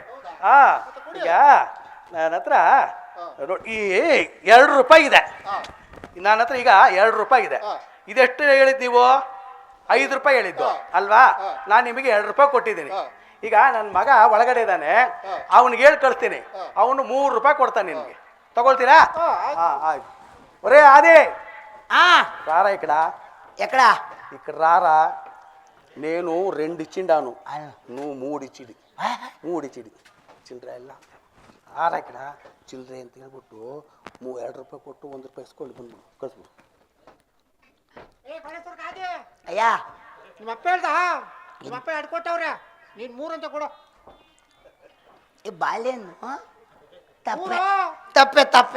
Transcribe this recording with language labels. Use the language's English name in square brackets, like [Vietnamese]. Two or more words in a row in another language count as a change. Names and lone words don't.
[Kannada] ಈಗ ನನ್ನ ಹತ್ರ ನೋಡಿ ಈ 2 ರೂಪಾಯಿ ಇದೆ ನನ್ನ ಹತ್ರ. ಈಗ 2 ರೂಪಾಯಿ ಇದೆ. ಇದೆಷ್ಟು ಹೇಳಿದ್ ನೀವು? 5 ರೂಪಾಯಿ ಹೇಳಿದ್ದು ಅಲ್ವಾ? ನಾನು ನಿಮಗೆ 2 ರೂಪಾಯಿ ಕೊಟ್ಟಿದ್ದೀನಿ. ಈಗ ನನ್ನ ಮಗ ಒಳಗಡೆ ಇದ್ದಾನೆ, ಅವನಿಗೆ ಹೇಳಿ ಕಳಿಸ್ತೀನಿ, ಅವನು 3 ರೂಪಾಯಿ ಕೊಡ್ತಾನೆ ನಿಮಗೆ. ತಗೊಳ್ತೀರಾ? ಆಯ್ತು. [Telugu] ఒరే ఆది రారా ఇక్కడ. ఎక్కడ? ఇక్కడ రారా. నేను 2 ఇచ్చిండాను, నువ్వు 3 ఇచ్చిడి. [Kannada] 3 ఇచ్చిడి ಚಿಲ್ಲರೆ ಎಲ್ಲ. ಆರ ఇక్కడ ಚಿಲ್ಲರೆ ಅಂತ ಹೇಳ್ಬಿಟ್ಟು 2 ರೂಪಾಯಿ ಕೊಟ್ಟು 1 ರೂಪಾಯಿ ಇಸ್ಕೊಂಡು ಬಂದ್ಬಿಡು, ಕಳಿಸ್ಬಿಡು. ಅಯ್ಯ ನಿಮ್ಮ ಅಪ್ಪ ಹೇಳ್ದ, ನಿಮ್ಮ ಅಪ್ಪ 2 ಕೊಟ್ಟವ್ರೆ, ನೀನು 3 ಅಂತ ಕೊಡು. ಈ ಬಾಳೆಹಣ್ಣು ತಪ್ಪೆ ತಪ್ಪೆ ತಪ್ಪೆ.